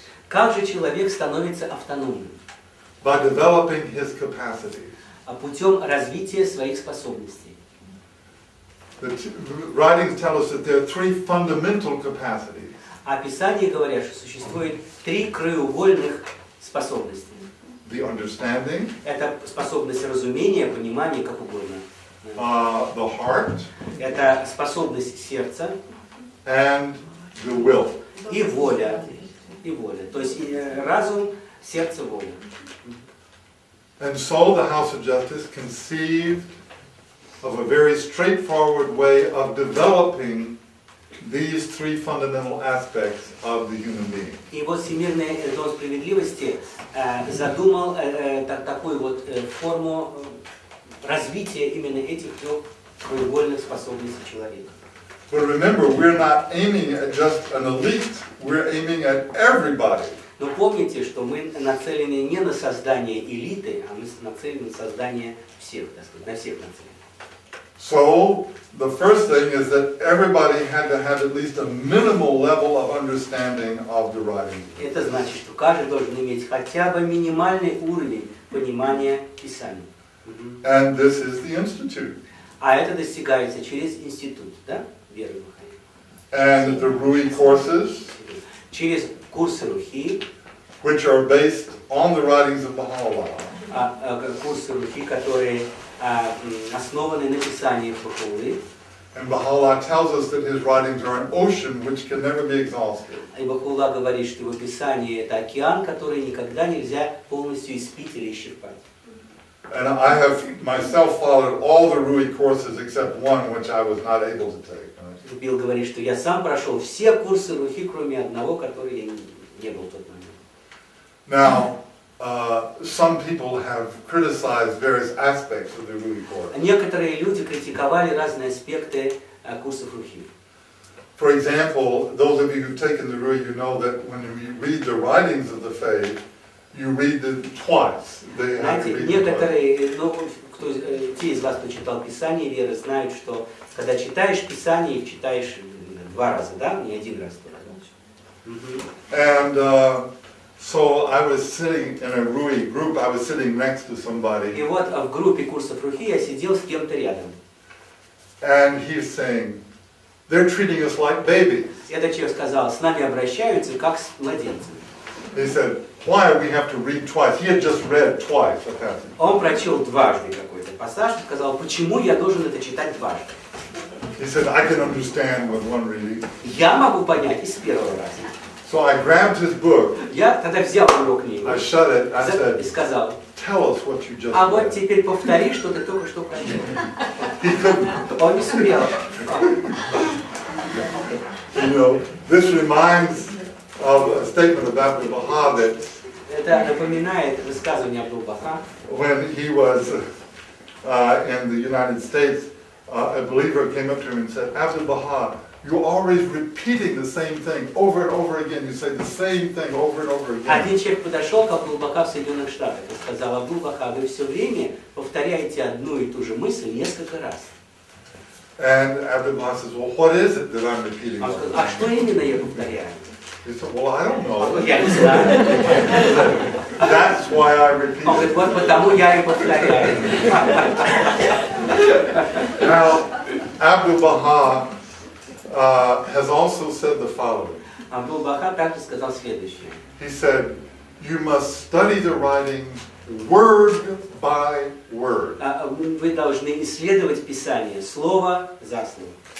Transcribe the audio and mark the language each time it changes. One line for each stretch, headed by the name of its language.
Russian: Как же человек становится автономным?
English: By developing his capacities.
Russian: Путем развития своих способностей.
English: The writings tell us that there are 3 fundamental capacities.
Russian: А Писание говорят, что существует 3 краеугольных способности.
English: The understanding,
Russian: Это способность разумения, понимания, как угодно.
English: the heart,
Russian: Это способность сердца
English: and the will.
Russian: и воля. И воля. То есть разум, сердце, воля.
English: And so the House of Justice conceived of a very straightforward way of developing these 3 fundamental aspects of the human being.
Russian: И вот Всемирный дом справедливости задумал такую вот форму развития именно этих 3 краеугольных способностей человека.
English: But remember, we're not aiming at just an elite, we're aiming at everybody.
Russian: Но помните, что мы нацелены не на создание элиты, а мы нацелены на создание всех, так сказать, на всех нацелены.
English: So, the first thing is that everybody had to have at least a minimal level of understanding of the writings.
Russian: Это значит, что каждый должен иметь хотя бы минимальный уровень понимания Писания.
English: And this is the institute.
Russian: А это достигается через институт, да, веры Бахаи.
English: And the Rui courses,
Russian: Через курсы Рухи,
English: which are based on the writings of Baha'u'llah.
Russian: Курсы Рухи, которые основаны на писании Бахаулы.
English: And Baha'u'llah tells us that his writings are an ocean which can never be exhausted.
Russian: И Бахаулла говорит, что его писание это океан, который никогда нельзя полностью испить или исчерпать.
English: And I have myself followed all the Rui courses except one which I was not able to take.
Russian: Билл говорит, что я сам прошел все курсы Рухи, кроме одного, который я не был в тот момент.
English: Now, some people have criticized various aspects of the Rui course.
Russian: Некоторые люди критиковали разные аспекты курсов Рухи.
English: For example, those of you who've taken the Rui, you know that when you read the writings of the faith, you read them twice. They have to
Russian: Знаете,
English: read them twice.
Russian: некоторые, те из вас, кто читал Писание веры, знают, что когда читаешь Писание, их читаешь два раза, да? Не один раз только.
English: And so I was sitting in a Rui group, I was sitting next to somebody,
Russian: И вот в группе курсов Рухи я сидел с кем-то рядом.
English: and he's saying, they're treating us like babies.
Russian: Этот человек сказал, с нами обращаются как с младенцами.
English: He said, why do we have to read twice? He had just read twice a passage.
Russian: Он прочел дважды какой-то пассаж и сказал, почему я должен это читать дважды?
English: He said, I can understand with one reading.
Russian: Я могу понять и с первого раза.
English: So I grabbed his book,
Russian: Я тогда взял его книгу
English: I shut it, I
Russian: и
English: said,
Russian: сказал,
English: tell us what you just
Russian: а вот
English: read.
Russian: теперь повтори, что ты только что прочел.
English: He couldn't.
Russian: Он не сумел.
English: You know, this reminds of a statement about the Baha that
Russian: Это напоминает высказывание Абдул-Баха.
English: when he was in the United States, a believer came up to him and said, Abdul Baha, you're always repeating the same thing over and over again. You say the same thing over and over again.
Russian: Один человек подошел к Абдул-Баха в Соединенных Штатах и сказал, Абдул-Баха, вы все время повторяете одну и ту же мысль несколько раз.
English: And Abdul Baha says, well, what is it that I'm repeating?
Russian: Он сказал, а что именно я повторяю?
English: He said, well, I don't know.
Russian: Я не знаю.
English: That's why I repeat
Russian: Он говорит,
English: it.
Russian: вот потому я и повторяю.
English: Now, Abdul Baha has also said the following.
Russian: Абдул-Баха также сказал следующее.
English: He said, you must study the writings word by word.
Russian: Вы должны исследовать Писание слово за слово.